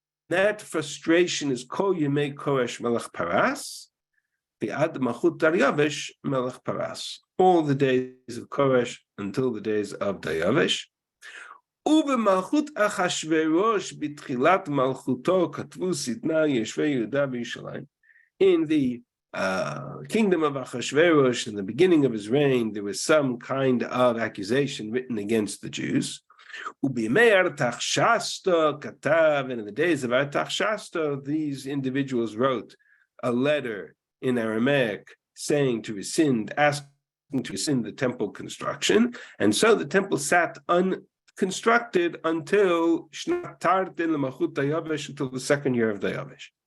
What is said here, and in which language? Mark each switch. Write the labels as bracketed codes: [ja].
[en] That frustration is [he] Kol Yemei Koresh Melech Paras, [en] V'ad Malchut Daryavesh Melech Paras, all the days of Koresh until the days of Daryavesh. [he] ובמלכות אחשוורוש בתחילת מלכותו כתבו שטנה יושבי יהודה וירושלים. [en] In the kingdom of Achashverosh, in the beginning of his reign, there was some kind of accusation written against the Jews. [he] ובימי Artaxerxes כתב, [en] and in the days of Artaxerxes, these individuals wrote a letter in Aramaic saying to rescind, asking to rescind the temple construction, and so the temple sat constructed until until the 2nd year of Dayavesh.